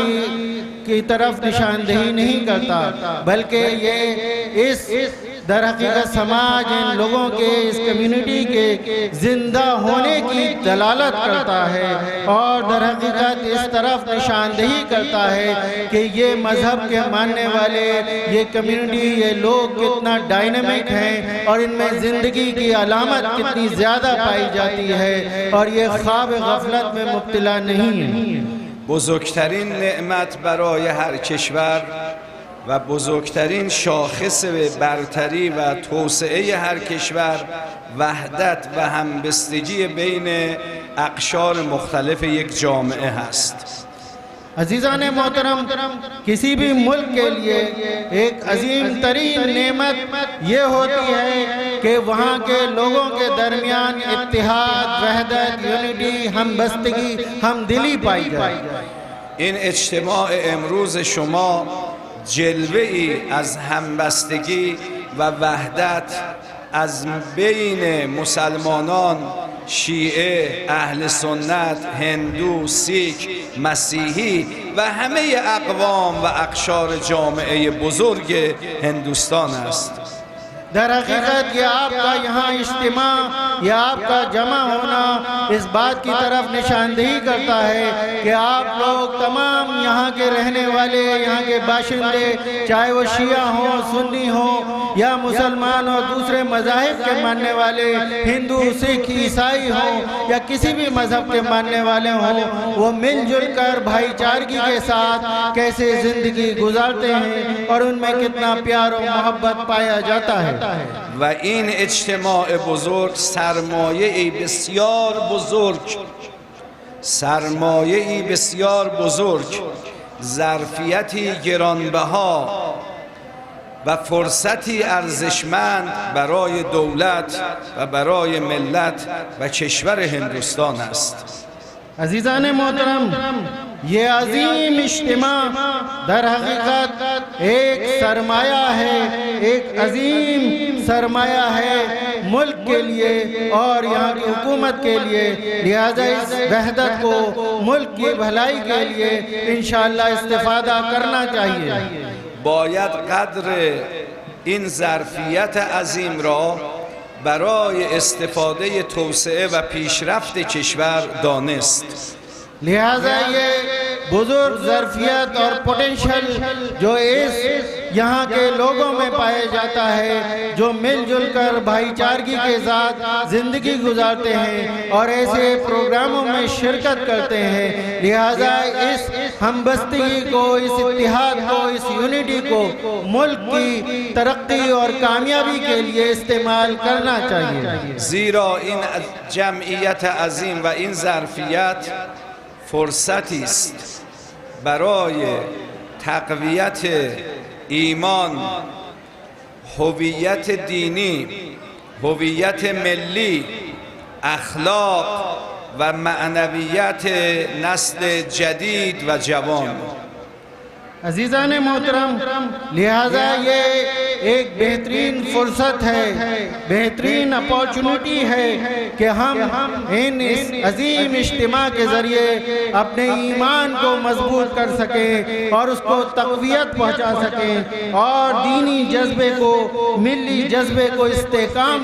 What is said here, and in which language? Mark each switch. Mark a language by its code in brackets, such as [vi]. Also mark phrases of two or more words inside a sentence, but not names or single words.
[ur] کی طرف نشاندہی نہیں کرتا، بلکہ یہ اس در حقیقت سماج، ان لوگوں کے، اس کمیونٹی کے زندہ ہونے کی دلالت کرتا ہے اور در حقیقت اس طرف نشاندہی کرتا ہے کہ یہ مذہب کے ماننے والے، یہ کمیونٹی، یہ لوگ کتنا ڈائنامک ہیں اور ان میں زندگی کی علامت کتنی زیادہ پائی جاتی ہے اور یہ خواب غفلت میں مبتلا نہیں ہے. [fa] بزرگترین نعمت برای هر کشور و بزرگترین شاخص برتری و توسعه هر کشور وحدت و همبستگی بین اقشار مختلف یک جامعه هست. [ur] عزیزان محترم، کسی بھی ملک کے لیے ایک عظیم ترین نعمت یہ ہوتی ہے کہ وہاں کے لوگوں کے درمیان اتحاد، وحدت، یونٹی، ہمبستگی، ہمدلی پائی جائے. [fa] این اجتماع امروز شما جلوه‌ای از همبستگی و وحدت از بین مسلمانان، شیعه، اهل سنت، هندو، سیک، مسیحی و همه اقوام و اقشار جامعه بزرگ هندوستان است. [ur] در حقیقت یہ آپ کا یہاں اجتماع یا آپ کا جمع ہونا اس بات کی طرف نشاندہی کرتا ہے کہ آپ لوگ تمام یہاں کے رہنے والے، یہاں کے باشندے، چاہے وہ شیعہ ہوں، سنی ہوں یا مسلمان اور دوسرے مذاہب کے ماننے والے، ہندو، سکھ، عیسائی ہوں یا کسی بھی مذہب کے ماننے والے ہوں، وہ مل جل کر بھائی چارگی کے ساتھ کیسے زندگی گزارتے ہیں اور ان میں کتنا پیار اور محبت پایا جاتا ہے. [fa] و این اجتماع بزرگ سرمایه‌ای بسیار بزرگ، ظرفیتی گرانبها و فرصتی ارزشمند برای دولت و برای ملت و کشور هندوستان است. [ur] عزیزان محترم، یہ عظیم اجتماع در حقیقت ایک سرمایہ ہے، ایک عظیم سرمایہ ہے ملک کے لیے اور یہاں کی حکومت کے لیے. لہٰذا اس وحدت کو ملک کی بھلائی کے لیے ان شاء اللہ استفادہ کرنا چاہیے. [fa] باید قدر این ظرفیت عظیم را برای استفاده توسعه و پیشرفت کشور دانست. [ur] لہٰذا یہ بزرگ ظرفیت اور پوٹینشل جو اس یہاں کے لوگوں میں پایا جاتا ہے، جو مل جل کر بھائی چارگی کے ساتھ زندگی گزارتے ہیں اور ایسے پروگراموں میں شرکت کرتے ہیں. لہٰذا اس ہمبستگی کو، اس اتحاد کو، اس یونٹی کو ملک کی ترقی اور کامیابی کے لیے استعمال کرنا چاہیے. [fa] زیرا این جمعیت عظیم و این ظرفیت فرصتی است برای تقویت ایمان، هویت دینی، هویت ملی، اخلاق و معنویت نسل جدید و جوان. [ur] عزیزان محترم، لہٰذا یہ ایک بہترین فرصت ہے، بہترین اپورچونٹی ہے کہ ہم ان اس عظیم اجتماع کے ذریعے اپنے ایمان کو مضبوط کر سکیں اور اس کو تقویت پہنچا سکیں اور دینی جذبے کو، ملی جذبے کو استحکام